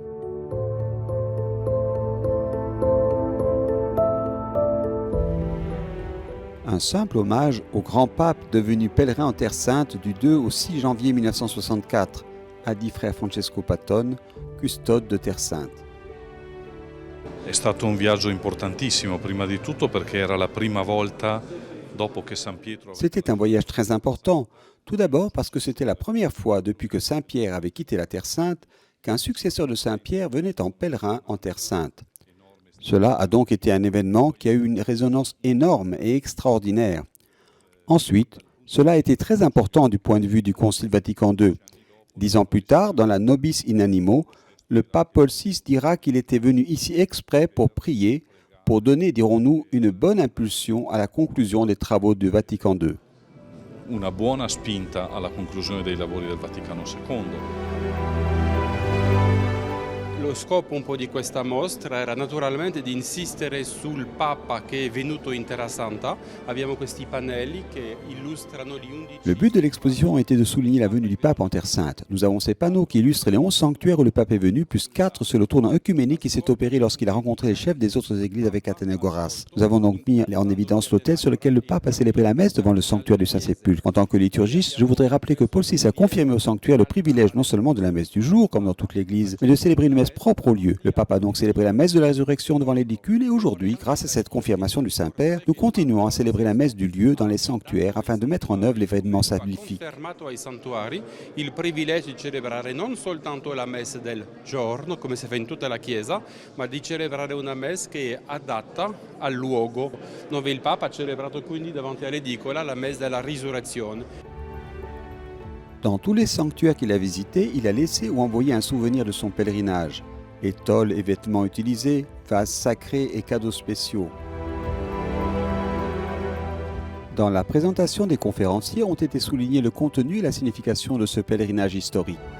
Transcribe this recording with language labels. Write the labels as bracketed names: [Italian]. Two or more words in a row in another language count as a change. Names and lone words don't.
[French] Un simple hommage au grand pape devenu pèlerin en Terre Sainte du 2 au 6 janvier 1964, a dit frère Francesco Patton, custode de Terre Sainte. [Italian] È stato un viaggio importantissimo, prima di tutto perché era la prima volta dopo che San Pietro... [French] C'était un voyage très important, tout d'abord parce que c'était la première fois depuis que Saint Pierre avait quitté la Terre Sainte qu'un successeur de Saint Pierre venait en pèlerin en Terre Sainte. Cela a donc été un événement qui a eu une résonance énorme et extraordinaire. Ensuite, cela a été très important du point de vue du Concile Vatican II. 10 ans plus tard, dans la Nobis in Animo, le pape Paul VI dira qu'il était venu ici exprès pour prier, pour donner, dirons-nous, une bonne impulsion à la conclusion des travaux du Vatican II. [Italian] Una buona spinta alla conclusione dei lavori del Vaticano II. Lo scopo un po' di questa mostra era naturalmente di insistere sul Papa che è venuto in Terra Santa. Abbiamo questi pannelli che illustrano gli 11... [French] Le but de l'exposition était de souligner la venue du pape en Terre Sainte. Nous avons ces panneaux qui illustrent les 11 sanctuaires où le pape est venu, plus 4 sur le tournant œcuménique qui s'est opéré lorsqu'il a rencontré les chefs des autres églises avec Athénagoras. Nous avons donc mis en évidence l'autel sur lequel le pape a célébré la messe devant le sanctuaire du Saint-Sépulcre. En tant que liturgiste, je voudrais rappeler que Paul VI a confirmé au sanctuaire le privilège non seulement de la messe du jour, comme dans toute l'église, mais de célébrer une messe propre au lieu. Le pape a donc célébré la messe de la résurrection devant l'édicule et aujourd'hui, grâce à cette confirmation du Saint-Père, nous continuons à célébrer la messe du lieu dans les sanctuaires afin de mettre en œuvre l'événement salvifique. [Italian] Confermato ai santuari il privilegio di celebrare non soltanto la messa del giorno, come si fa in tutta la Chiesa, ma di celebrare una messa che è adatta al luogo dove il Papa ha celebrato quindi davanti all'edicola la messa della risurrezione. [French] Dans tous les sanctuaires qu'il a visités, il a laissé ou envoyé un souvenir de son pèlerinage. Étoiles et vêtements utilisés, vases sacrés et cadeaux spéciaux. Dans la présentation des conférenciers ont été soulignés le contenu et la signification de ce pèlerinage historique.